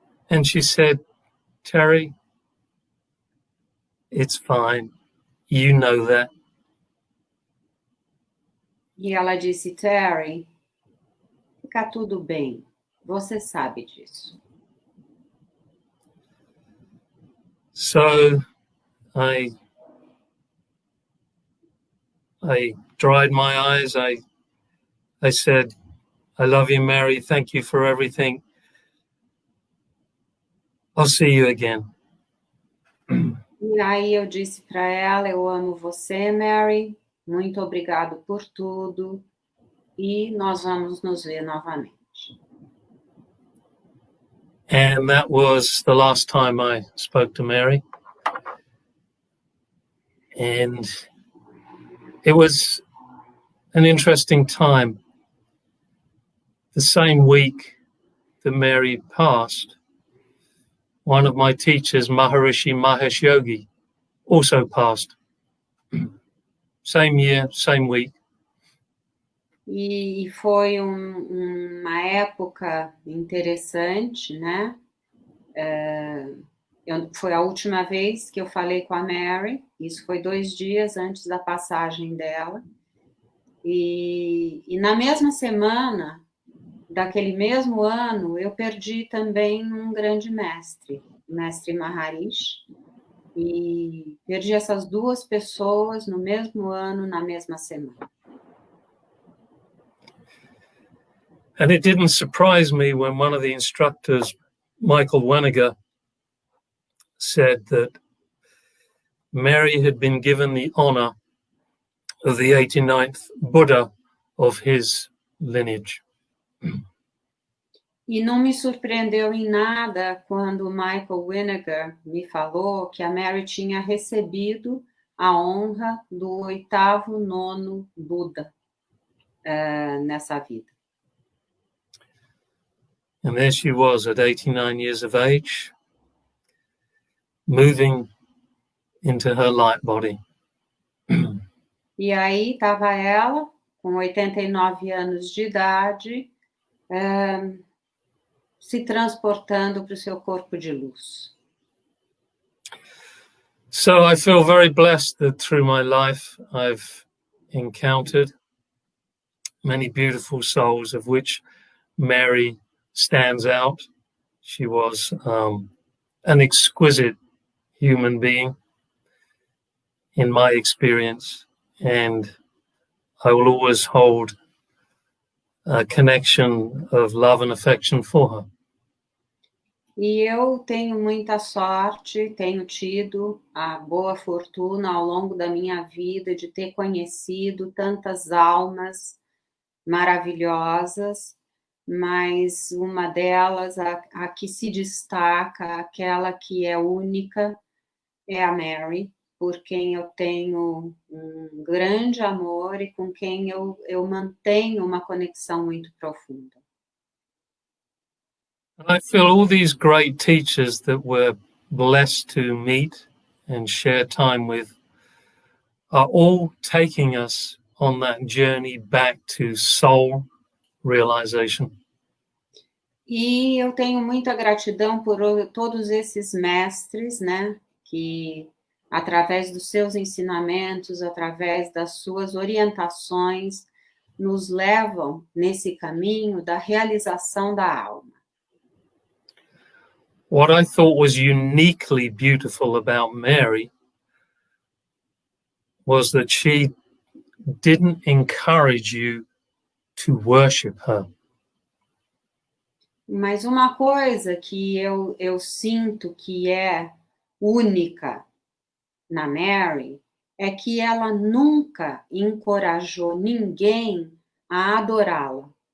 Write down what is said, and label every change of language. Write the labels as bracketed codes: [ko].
[en] And she said, Terry, it's fine. You know that. [pt] E ela disse, Terry, fica tudo bem, você sabe disso. [en] So I dried my eyes. I said, I love you, Mary. Thank you for everything. I'll see you again. [pt] E aí eu disse para ela, eu amo você, Mary. Muito obrigado por tudo. E nós vamos nos ver novamente. [en] And that was the last time I spoke to Mary. And it was an interesting time. The same week that Mary passed, one of my teachers, Maharishi Mahesh Yogi, also passed. Same year, same week. [pt] E foi uma época interessante, né? Foi a última vez que eu falei com a Mary, isso foi 2 dias antes da passagem dela. E na mesma semana, daquele mesmo ano, eu perdi também um grande mestre, o mestre Maharishi. E perdi essas 2 pessoas no mesmo ano, na mesma semana. [en] And it didn't surprise me when one of the instructors, Michael Weniger, said that Mary had been given the honor of the 89th Buddha of his lineage. [pt] E não me surpreendeu em nada quando Michael Weniger me falou que a Mary tinha recebido a honra do 8º, 9º Buda nessa vida. [en] And there she was at 89 years of age, moving into her light body. [pt] E aí estava ela, com 89 anos de idade, se transportando para o seu corpo de luz. [en] So I feel very blessed that through my life I've encountered many beautiful souls, of which Mary stands out. She was an exquisite human being in my experience, and I will always hold a connection of love and affection for her. [pt] E eu tenho muita sorte, tenho tido a boa fortuna ao longo da minha vida de ter conhecido tantas almas maravilhosas, mas uma delas, a que se destaca, aquela que é única, é a Mary, por quem eu tenho um grande amor e com quem eu mantenho uma conexão muito profunda. [en] I feel all these great teachers that we're blessed to meet and share time with are all taking us on that journey back to soul realization. [pt] E eu tenho muita gratidão por todos esses mestres, né, que através dos seus ensinamentos, através das suas orientações, nos levam nesse caminho da realização da alma. [en] What I thought was uniquely beautiful about Mary was that she didn't encourage you to worship her. [pt] Mas uma coisa que eu sinto que é única na Mary é que ela nunca encorajou ninguém a adorá-la.